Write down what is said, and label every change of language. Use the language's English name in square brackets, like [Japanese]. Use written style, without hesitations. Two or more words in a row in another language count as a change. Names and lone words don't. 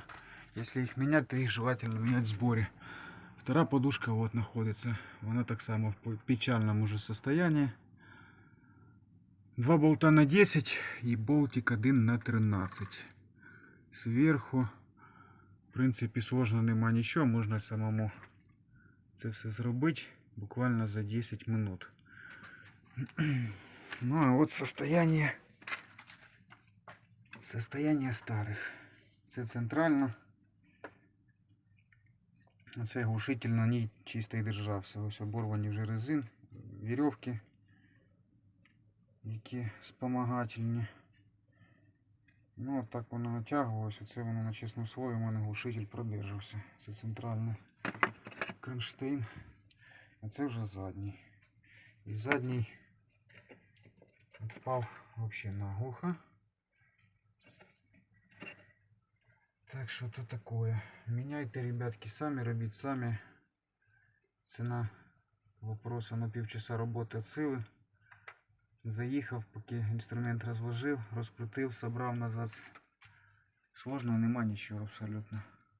[Russian] Если их менять, то их желательно менять в сборе. Вторая подушка вот находится. Она [Ukrainian] так само [Russian] в печальном уже состоянии. Два болта на 10 и болтик один на 13. [Ukrainian] Сверху, в принципі, сложно нема нічого. Можна самому це все зробити буквально за 10 минут. [Russian] Ну а вот состояние старых. [Ukrainian] Це центрально. Оцей глушитель на ній чисто і держався. Ось оборвані вже резин, вірьовки, які спомагательні. Ну от так воно натягувалося. Це воно на чесному слові у мене глушитель продержався. Це центральний кронштейн. А це вже задній. І задній впав взагалі наглухо. [Russian] Так что то такое. Меняйте, ребятки, сами, [Ukrainian] робіть сами. [Russian] Цена вопроса [Ukrainian] на півчаса роботи від сили. Заїхав, поки інструмент розложив, розкрутив, собрав назад. Сложного нема нічого абсолютно.